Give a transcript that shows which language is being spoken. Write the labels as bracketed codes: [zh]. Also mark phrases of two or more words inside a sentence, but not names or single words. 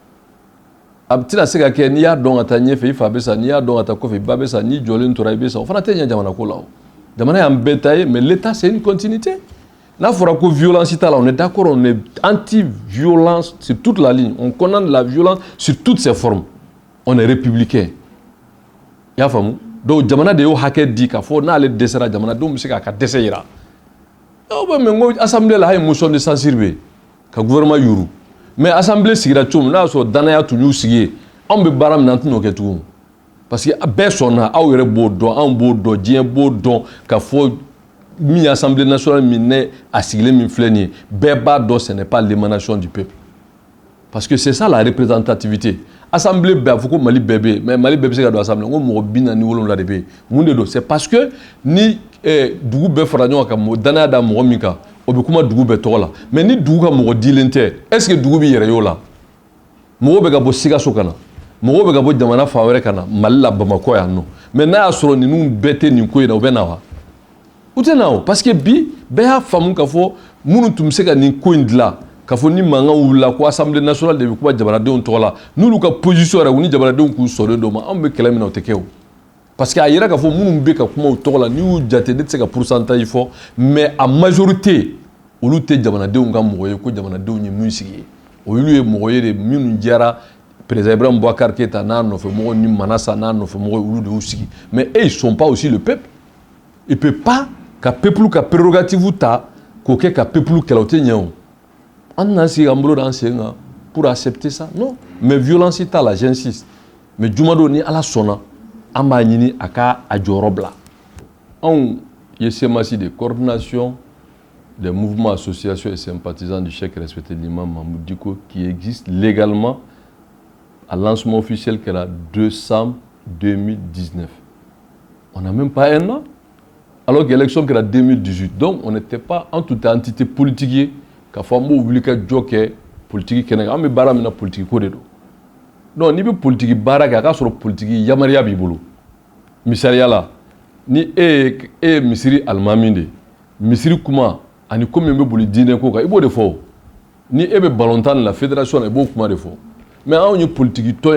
[bm] a tɛna se ka kɛ n'i y'a dɔn ka taa ɲɛfɛ i fa bɛ sa n'i y'a dɔn ka taa kɔfɛ i ba bɛ sa n'i jɔlen tora i bɛ sa o fana tɛ ɲɛ jamana ko la o jamana y'an bɛɛ ta ye [fr] mais l'état c'est une continuité. [bm] N'a fɔra ko violence t'a la [fr] on est d'accord on est anti-violence sur toute la ligne on condamne la violence sur toutes ses formes on est républicain [bm] i y'a faamu donc jamana de y'o hakɛ di k'a fɔ n'ale dɛsɛra jamanadenw bɛ se k'a ka dɛsɛ yira aw bɛ mɛ n ko assemblée la a ye [fr] motion de censure [bm] bɛ yen ka gouvernement yuru mais assemblée sigira cogo min n'a y'a sɔrɔ danaya tun y'u sigi yen anw bɛ baara min na an tɛ n'o kɛ tugun [fr] parce que [bm] bɛɛ sɔnna aw yɛrɛ b'o dɔn anw b'o dɔn diɲɛ b'o dɔn ka fɔ mi [fr] assemblée nationale [bm] min ne a sigilen min filɛ nin ye bɛɛ b'a dɔn [fr] ce n'est pas l'émanation du peuple parce que c'est ça la représentativité [bm] assemblée bɛɛ a fɔ ko Mali bɛɛ bɛ yen mais Mali bɛɛ bɛ se ka don assemblée ko mɔgɔ 47 de bɛ yen mun de don [fr] c'est parce que [bm] ni dugu bɛɛ fara ɲɔgɔn kan danaya da mɔgɔ min kan o bɛ kuma dugu bɛɛ tɔgɔ la mais ni dugu ka mɔgɔ dilen tɛ [fr] est-ce que [bm] dugu bɛ yɛrɛ y'o la mɔgɔw bɛ ka bɔ Sikaso ka na mɔgɔw bɛ ka bɔ jamana fan wɛrɛ ka na Mali la Bamako yan nɔ mais n'a y'a sɔrɔ ninnu bɛɛ tɛ nin ko in na u bɛ na wa u tɛ na o [fr] parce que [bm] bi bɛɛ y'a faamu k'a fɔ minnu tun bɛ se ka nin ko in dilan k'a fɔ ni mankan wulila ko [fr] assemblée nationale [bm] de bɛ kuma jamanadenw tɔgɔ la n'olu ka position yɛrɛ u ni jamanadenw k'u sɔrɔ dɔ ma anw bɛ kɛlɛ min na o tɛ kɛ o [fr] parce que [bm] a yira k'a fɔ minnu bɛ ka kuma o tɔgɔ la n'i y'u jate ne tɛ se ka pourcentage fɔ mais a majorité olu tɛ jamanadenw ka mɔgɔ ye ko jamanadenw ye min sigi ye olu ye mɔgɔ ye de minnu diyara président Ibrahim Boubacar Keita n'a nɔfɛmɔgɔw ni Manasa n'a nɔfɛmɔgɔw olu de y'u sigi [fr] mais eux ils sont pas aussi le peuple il peut pas [bm] ka peuple ka prérogative ta k'o kɛ ka peuple kɛlɛ o tɛ ɲɛ o an tɛna sigi k'an bolo d'an sen kan [fr] pour accepter ça non mais [bm] violence t'a la [fr] j'insiste mais [bm] jumadon ni Ala sɔnna an b'a ɲini a ka a jɔyɔrɔ bila anw ye Semasi de coordination des mouvements associations et sympathisants du Cheikh respecté l'imam Mahmoud Diko [fr] qui existe légalement à lancement officiel qui est le 2 décembre 2019 on n'a même pas un an alors que l'élection qui est en 2018 donc on n'était pas en toute entité politique [bm] k'a fɔ an b'o wuli ka jɔ kɛ politique kɛnɛ kan an bɛ baara min na politique ko de don donc n'i bɛ politique baara kɛ a k'a sɔrɔ politique yamaruya b'i bolo misaliya la ni e ye misiri alimami de ye misiri kuma ani ko min bɛ boli diinɛ ko kan i b'o de fɔ ni e bɛ balontan de [fr] la fédération [bm] la i b'o kuma de fɔ mais anw ye politique tɔn